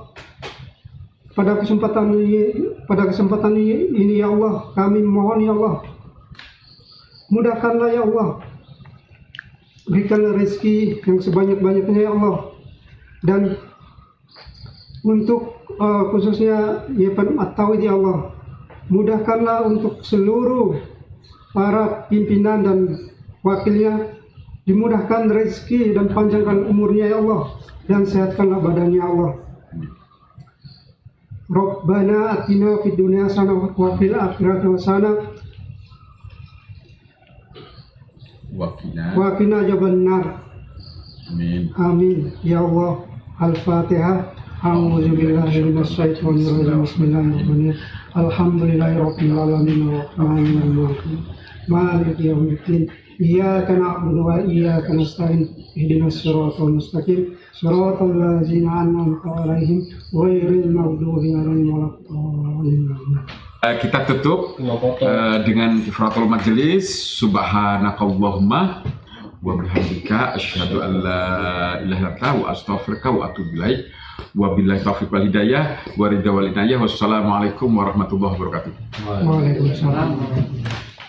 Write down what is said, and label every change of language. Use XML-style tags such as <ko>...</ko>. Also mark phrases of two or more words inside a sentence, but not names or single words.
<id>Pada kesempatan ini,</id> <ar>يا الله,</ar> <id>kami mohon,</id> <ar>يا الله,</ar> <id>mudahkanlah,</id> <ar>يا الله,</ar> <id>berikanlah rezeki yang sebanyak-banyaknya,</id> <ar>يا الله,</ar> <id>dan untuk khususnya YPM At-Tauhid,</id> <ar>يا الله,</ar> <id>mudahkanlah untuk seluruh para pimpinan dan wakilnya, dimudahkan rezeki dan panjangkan umurnya,</id> <ar>يا الله,</ar> <id>dan sehatkanlah badannya,</id> <ar>يا الله. ربنا آتنا في الدنيا حسنة وفي الآخرة حسنة وقنا عذاب النار. Amin. آمين. يا الله. الفاتحة. أعوذ بالله من الشيطان الرجيم. بسم الله الرحمن الرحيم. الحمد لله رب العالمين الرحمن الرحيم. مالك يوم الدين. إياك نعبد وإياك نستعين. اهدنا الصراط المستقيم. صراط الذين أنعمت عليهم غير المغضوب عليهم ولا الضالين.</ar> <id>Kita tutup dengan</id> <ar>كفارة المجلس. سبحانك اللهم وبحمدك أشهد أن لا إله إلا أنت وأستغفرك وأتوب إليك. وبالله التوفيق والهداية والرضا والعناية. والسلام عليكم ورحمة الله وبركاته. وعليكم السلام.</ar>